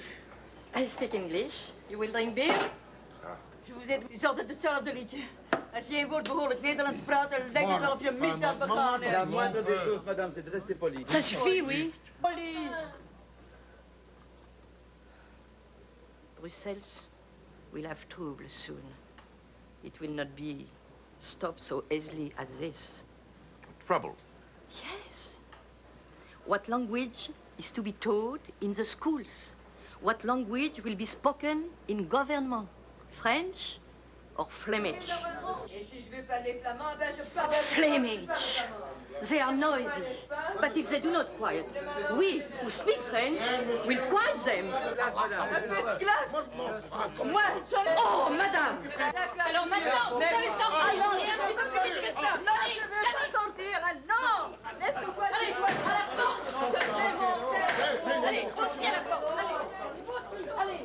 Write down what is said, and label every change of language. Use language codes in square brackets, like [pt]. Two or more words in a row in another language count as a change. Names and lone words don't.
[en] I speak English. You will drink beer? [fr] Je vous ai [nl] is altijd hetzelfde liedje. Als je een woord behoorlijk Nederlands praat, dan lijkt het wel of je misdaad begaan hebt. [fr] La moindre des choses, madame, c'est de rester poli. Ça suffit, oui. Poli! [en] Brussels will have trouble soon. It will not be stopped so easily as this. Trouble? Yes. What language is to be taught in the schools? What language will be spoken in government? French or Flemish? Flemish. They are noisy. But if they do not quiet, we who speak French will quiet them. Oh, madame! [fr] Alors maintenant, vous allez sortir. Allez, un petit peu plus vite que ça. Allez, allez sortir. Non! Laisse-moi. Allez, à la porte. Allez, aussi à la porte. Allez, vous aussi. Allez.